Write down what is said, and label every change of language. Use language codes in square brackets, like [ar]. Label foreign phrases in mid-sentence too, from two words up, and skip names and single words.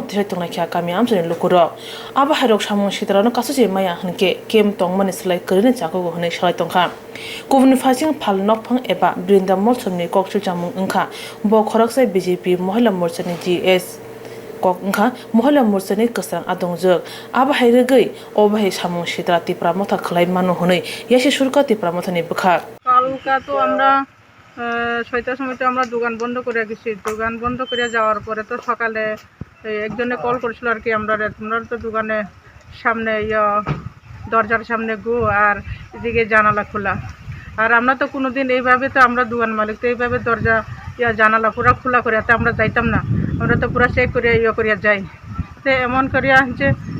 [trp] thre tongna kya kami amchani lokoro aba harok samung sitrano kasuje maya hngke camp tongmani slai krini chakogo hni salai tongkha kubun phaching Phalnog phang eba brinda molchomni kokchu jamung ongkha bo khoraksai BJP mohila morchani GS Kokha mohila morchani kasang adongjok aba hairigei obahi samung sitra TIPRA motha khlai manu hunei Yasi surka TIPRA mothani bwkhak [bn] কালকা তো আমরা ৬টার সময় তো আমরা দোকান বন্ধ করে গেছি দোকান বন্ধ করে যাওয়ার পরে তো সকালে একজনে কল করেছিল আর কি আমরা তো দোকানে সামনে দরজার সামনে গো আর এদিকে জানালা খোলা আর আমরা তো কোনোদিন এইভাবে তো আমরা দোকান মালিক তো এইভাবে দরজা জানালা পুরো খোলা করে তো আমরা যাইতাম না আমরা তো পুরো চেক করে করিয়া যাই তো এমন করিয়া যে